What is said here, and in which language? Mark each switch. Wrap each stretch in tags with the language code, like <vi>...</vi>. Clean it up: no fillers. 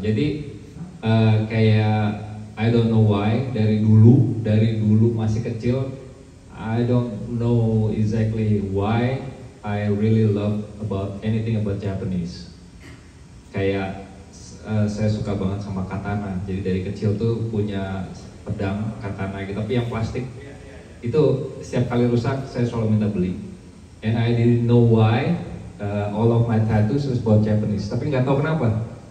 <id>Jadi kayak</id> <en>I don't know why dari dulu masih kecil, I don't know exactly why I really love about anything about Japanese.</en> <id>Kayak saya suka banget sama katana. Jadi dari kecil tuh punya pedang katana gitu, tapi yang plastik. Itu setiap kali rusak saya selalu minta beli.</id> <en>And I didn't know why all of my tattoos was about Japanese,</en> <id>tapi nggak tahu kenapa.</id>